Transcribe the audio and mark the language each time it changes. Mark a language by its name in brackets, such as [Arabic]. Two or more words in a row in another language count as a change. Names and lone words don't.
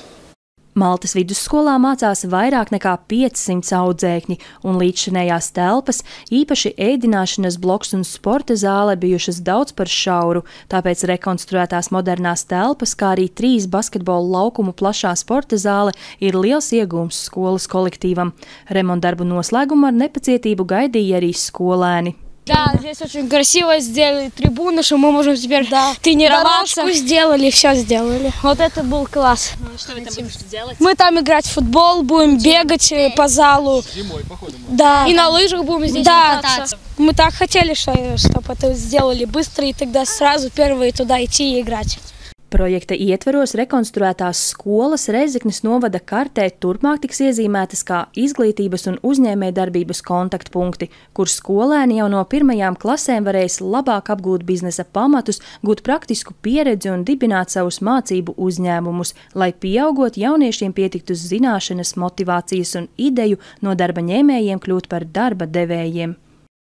[Latvian] Maltas vidusskolā mācās vairāk nekā 500 audzēkņi, un līdzšinējās telpas, īpaši ēdināšanas bloks un sporta zāle bijušas daudz par šauru, tāpēc rekonstruētās modernās telpas, kā arī 3 basketbola laukumu plašā sporta zāle ir liels iegūms skolas kolektīvam. Remontdarbu noslēgumu ar nepacietību gaidīja arī skolēni. [Russian] Да, здесь очень красиво сделали трибуны, что мы можем теперь тренироваться. Дорожку сделали, все сделали. Вот это был класс. Что вы там будете делать? Мы там играть в футбол, будем бегать по залу. Зимой, походу. Да. И на лыжах будем здесь кататься. Мы так хотели, чтобы это сделали быстро, и тогда сразу первые туда идти и играть. [Latvian] Projekta ietveros rekonstruētās skolas Rēzeknes novada kartē turpmāk tiks iezīmētas kā izglītības un uzņēmējdarbības kontaktpunkti, kur skolēni jau no 1. klasēm varēs labāk apgūt biznesa pamatus, gūt praktisku pieredzi un dibināt savus mācību uzņēmumus, lai pieaugot jauniešiem pietiktu zināšanas, motivācijas un ideju no darba ņēmējiem kļūt par darba devējiem.